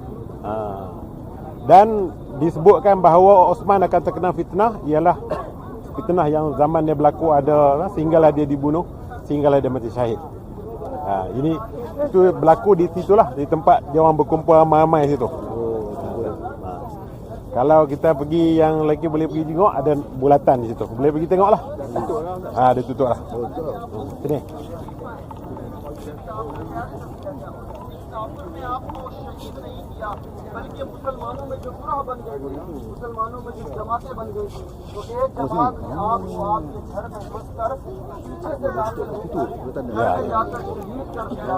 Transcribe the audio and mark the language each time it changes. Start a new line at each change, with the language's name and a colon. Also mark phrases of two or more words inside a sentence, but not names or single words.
Malay: Dan disebutkan bahawa Osman akan terkena fitnah, ialah fitnah yang zaman dia berlaku ada, sehinggalah dia dibunuh, sehinggalah dia mati syahid. Ini itu berlaku di situlah, di tempat dia orang berkumpul ramai-ramai situ. Kalau kita pergi yang lagi boleh pergi tengok, ada bulatan di situ. Boleh pergi tengoklah. Dia tutup lah. Sini.
Hindi: में आपको शहीद नहीं किया, बल्कि मुसलमानों में जो गुराह बन गए थे, मुसलमानों में जो जमातें बन गई थी, तो एक जमात ने आपको आपके घर में घुस कर पीछे से लाकर जाकर शहीद कर दिया।